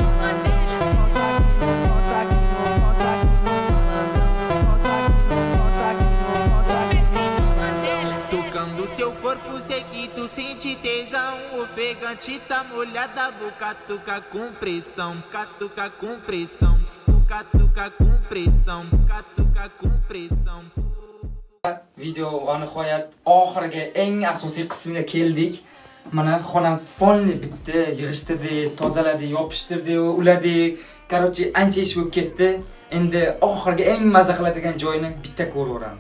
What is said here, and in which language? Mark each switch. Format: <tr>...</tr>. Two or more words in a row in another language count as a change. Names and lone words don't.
<pt>seu corpo sei que tu sente tesão. Ofegante tá molhada, vou catuca com pressão. Catuca com pressão, catuca com pressão, catuca com pressão.</pt> <uz>Video va nihoyat oxirgi eng asosiy qismiga keldik. Mana xonamiz polni bitdi, yig'ishtirdik, tozaladik, yopishtirdik, uladik. Короче, ancha ish bo'lib ketdi. Endi oxirgi eng maza qiladigan joyini bitta ko'rib o'ramiz.</uz>